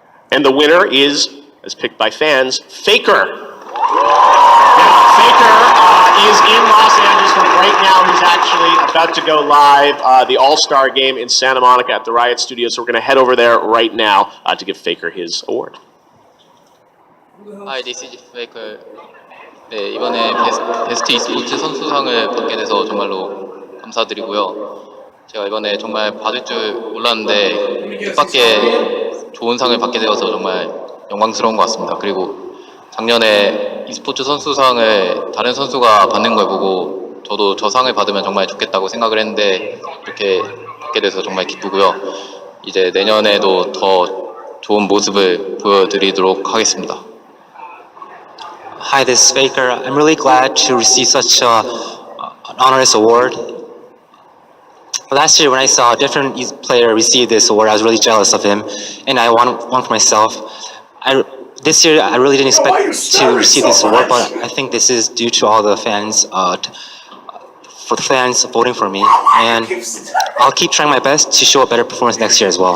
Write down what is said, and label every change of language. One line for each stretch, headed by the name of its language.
English: And the winner is, as picked by fans, Faker. Now, Faker is in Los Angeles right now. He's actually about to go live, the All-Star game in Santa Monica at the Riot Studio. So we're going to head over there right now to give Faker his award. Hi, this is Faker.
Korean: 네, 이번에 베스트 e스포츠 선수상을 받게 돼서 정말로 감사드리고요. 제가 이번에 정말 받을 줄 몰랐는데 뜻밖의 좋은 상을 받게 되어서 정말 영광스러운 것 같습니다. 그리고 작년에 e스포츠 선수상을 다른 선수가 받는 걸 보고 저도 저 상을 받으면 정말 좋겠다고 생각을 했는데 이렇게 받게 돼서 정말 기쁘고요. 이제 내년에도 더 좋은 모습을 보여드리도록 하겠습니다.
English: Hi, this is Faker. I'm really glad to receive such an honorous award. Last year when I saw a different player receive this award, I was really jealous of him, and I want one for myself. This year I really didn't expect to receive this award, but I think this is due to all the fans, for the fans voting for me, and I'll keep trying my best to show a better performance next year as well.